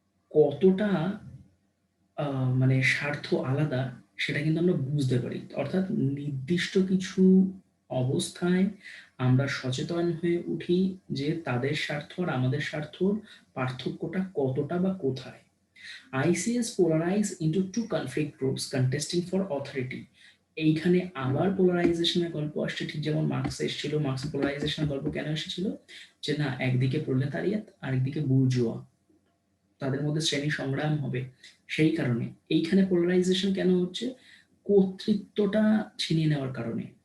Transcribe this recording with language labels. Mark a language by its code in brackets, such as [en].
[bn] কতটা মানে স্বার্থ আলাদা সেটা কিন্তু আমরা বুঝতে পারি, অর্থাৎ নির্দিষ্ট কিছু অবস্থায় আমরা সচেতন হয়ে উঠি যে তাদের স্বার্থ আর আমাদের স্বার্থর পার্থক্যটা কতটা বা কোথায়। [en] ICS polarized into two conflict groups contesting for authority। [bn] এইখানে আবার পোলারাইজেশনের গল্প আসছে, ঠিক যেমন মার্কস এসেছিল। মার্কস পোলারাইজেশনের গল্প কেন এসেছিল? যে না, একদিকে প্রলেতারিয়াত আরেকদিকে বুর্জোয়া, তাদের মধ্যে শ্রেণী সংগ্রাম হবে। সেই কারণে এইখানে পোলারাইজেশন কেন হচ্ছে? কর্তৃত্বটা ছিনিয়ে নেওয়ার কারণে।